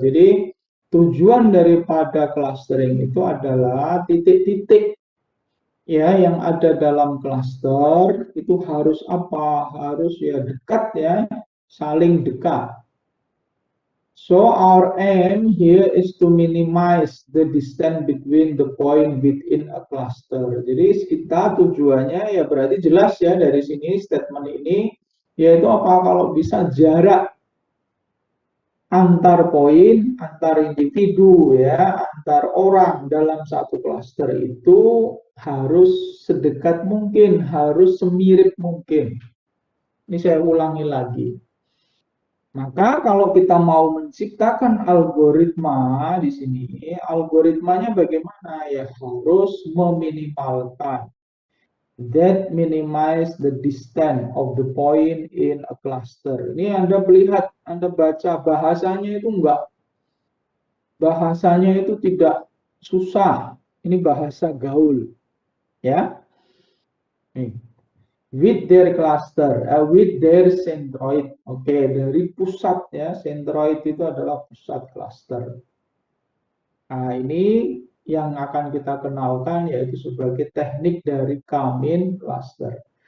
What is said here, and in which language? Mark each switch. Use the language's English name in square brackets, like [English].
[Indonesian] Jadi tujuan daripada clustering itu adalah titik-titik ya yang ada dalam cluster itu harus apa? Harus ya dekat ya, saling dekat. [English] So our aim here is to minimize the distance between the point within a cluster. [Indonesian] Jadi kita tujuannya ya berarti jelas ya dari sini statement ini yaitu apa kalau bisa jarak antar poin, antar individu ya, antar orang dalam satu cluster itu harus sedekat mungkin, harus semirip mungkin. Ini saya ulangi lagi. Maka kalau kita mau menciptakan algoritma di sini, algoritmanya bagaimana? Ya harus meminimalkan. [English] That minimize the distance of the point in a cluster. [Indonesian] Ini Anda melihat, Anda baca bahasanya itu enggak, bahasanya itu tidak susah. Ini bahasa gaul, ya. Nih. [English] With their cluster, with their centroid. [Indonesian] Oke, dari pusat ya, centroid itu adalah pusat cluster. Nah, ini yang akan kita kenalkan yaitu sebagai teknik dari kamin cluster.